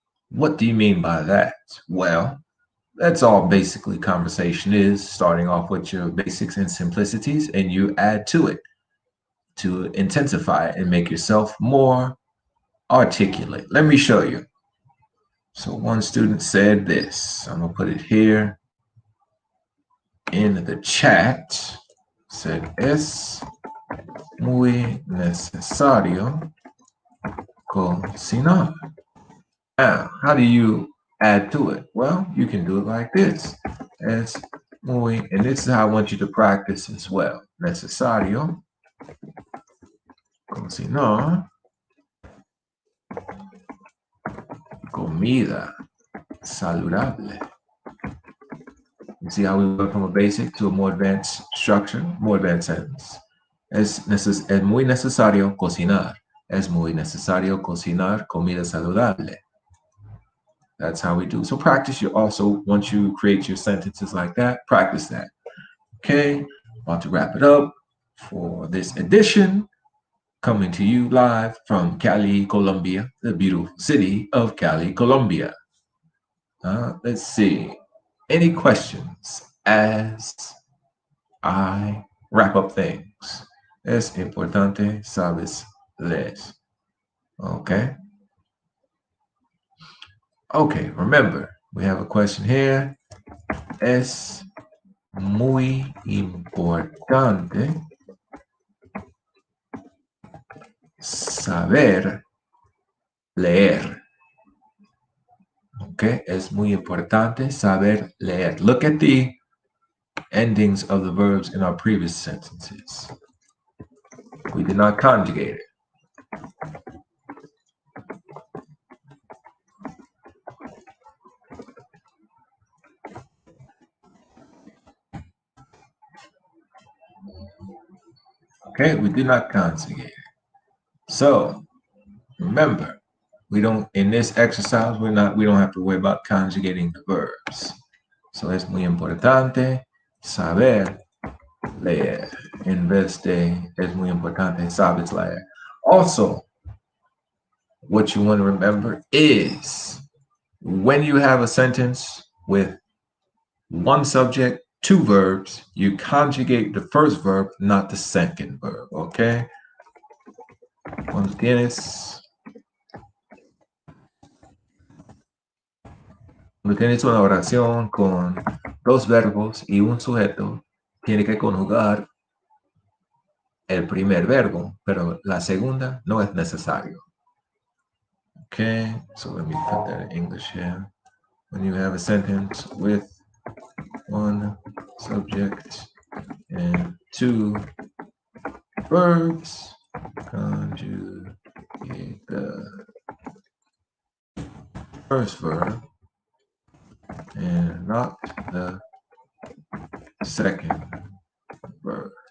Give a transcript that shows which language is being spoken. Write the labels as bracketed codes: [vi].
[en] What do you mean by that? Well, that's all basically conversation is, starting off with your basics and simplicities, and you add to it to intensify it and make yourself more articulate. Let me show you. So one student said this. I'm gonna put it here in the chat. Said [es] es muy necesario cocinar. [en] Now, how do you add to it? Well, you can do it like this. [es] Es muy, [en] and this is how I want you to practice as well. [es] Necesario cocinar comida saludable. [en] You see how we went from a basic to a more advanced structure, more advanced sentence. [es] Es muy necesario cocinar. Es muy necesario cocinar comida saludable. [en] That's how we do. So practice. You also, once you create your sentences like that, practice that. Okay, about to wrap it up for this edition. Coming to you live from Cali, Colombia, the beautiful city of Cali, Colombia. Let's see. Any questions as I wrap up things? [es] Es importante sabes leer. [en] Okay. Okay, remember, we have a question here. [es] Es muy importante saber leer. Okay, es muy importante saber leer. [en] Look at the endings of the verbs in our previous sentences. We did not conjugate it. Okay, we did not conjugate it. So remember, we don't, in this exercise, we don't have to worry about conjugating the verbs. [es] So es muy importante saber leer en vez de es muy importante sabes leer. [en] Also, what you want to remember is when you have a sentence with one subject, two verbs, you conjugate the first verb, not the second verb, okay? [es] Cuando tienes una oración con dos verbos y un sujeto, tiene que conjugar el primer verbo, pero la segunda no es necesario. [en] Okay, so let me put that in English here. When you have a sentence with one subject and two verbs, conjugate the first verb and not the second verb.